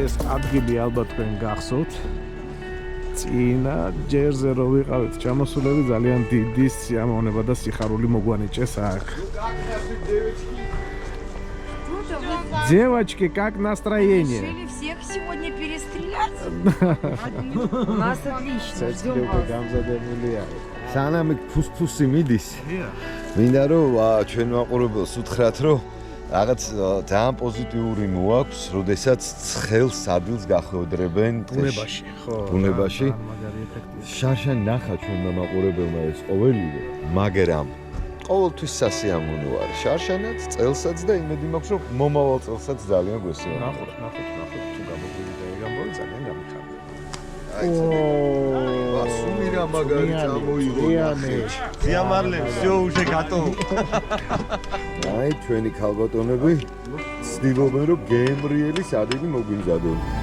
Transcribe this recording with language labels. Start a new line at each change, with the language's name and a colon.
Georgian: ადგილი ალბათ თქვენ გახსოვთ. წინა ჯერზე რო ვიყავით ჩამოსულები ძალიან დიდი სიამოვნება და სიხარული მოგვანიჭეს აქ.
Russian: Девочки, как настроение? Решили всех сегодня перестрелять? У нас отлично. Ждем вас.
Georgian: სანამ ფუსფუსი მიდის. მინდა რომ ჩვენ მაყურებელს უთხრათ რომ რაღაც ძალიან პოზიტიური მოაქვს, როდესაც ცხელს ადილს გახვედრებენ ბუნებაში, ხო. ბუნებაში. შარშან ნახა ჩვენმა მაყურებელმა ეს ყოველივე, მაგრამ ყოველთვის სასიამოვნო არის. შარშანაც, წელსაც და იმედი მაქვს, რომ მომავალ წელსაც ძალიან გვესიამოვნებია. ნახოთ, თუ გამოგვივიდა ეგამბოლი ძალიან გამიხარდა. სუმირა მაგარი წამოიღო.
Russian: Диамарлен, всё уже готово.
Georgian: აი, ჩვენი ქალბატონები ცდილობენ, რომ გემრიელი სადეგი მოგვიმზადონ.